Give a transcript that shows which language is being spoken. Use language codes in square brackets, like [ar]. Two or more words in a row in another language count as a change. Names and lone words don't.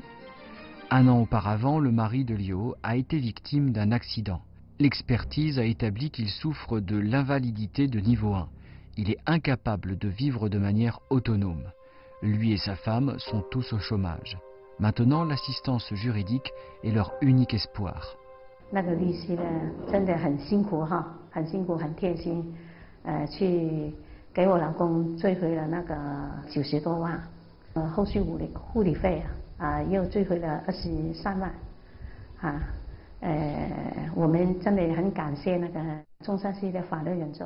[fr] Un an auparavant, le mari de Liu a été victime d'un accident. L'expertise a établi qu'il souffre de l'invalidité de niveau 1. Il est incapable de vivre de manière autonome. Lui et sa femme sont tous au chômage. Maintenant, l'assistance juridique est leur unique espoir. [zh] 那个律师呢，真的很辛苦哈，很辛苦，很贴心，去给我老公追回了那个90多万，后续护理费又追回了23万，我们真的很感谢那个中山市的法律援助。